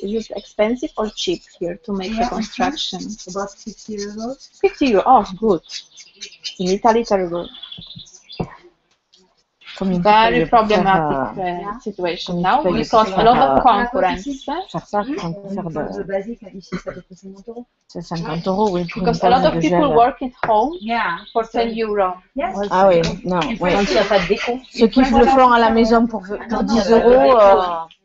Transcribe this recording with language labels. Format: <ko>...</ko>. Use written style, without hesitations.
<en>Is it expensive or cheap here to make the construction? About 50 euros. 50 euros. Oh, good. In Italy, terrible. Very problematic situation now because a lot of concurrence.</en> <fr>Faire ça, Le basique, ici, ça peut coûter 50 euros. C'est 50 euros, oui.</fr> <en>Because a lot of people work at home for 10 euros.</en> <fr>Ah oui, non. Ouais. Il n'y a pas de déco. Ceux qui le font à la maison pour 10 euros.</fr>